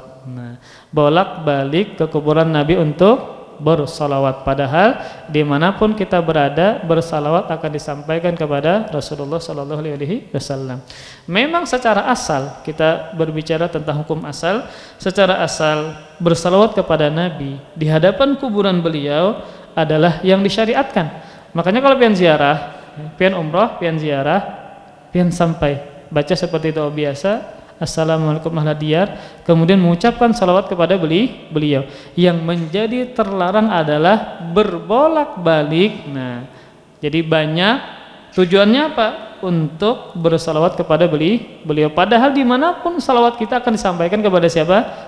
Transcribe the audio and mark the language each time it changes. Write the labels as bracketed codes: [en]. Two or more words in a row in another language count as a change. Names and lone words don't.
[id] Nah, bolak-balik ke kuburan Nabi untuk bersalawat, padahal dimanapun kita berada bersalawat akan disampaikan kepada Rasulullah [ar] صلى الله عليه وسلم. [id] Memang secara asal, kita berbicara tentang hukum asal, secara asal bersalawat kepada Nabi di hadapan kuburan beliau adalah yang disyariatkan. Makanya kalau pian ziarah, pian umrah, pian ziarah, pian sampai baca seperti itu biasa, [ar] السلام عليكم أهل الديار, [id] kemudian mengucapkan salawat kepada beliau. Yang menjadi terlarang adalah berbolak-balik. Nah, jadi banyak tujuannya apa? Untuk bersalawat kepada beliau. Padahal dimanapun salawat kita akan disampaikan kepada siapa?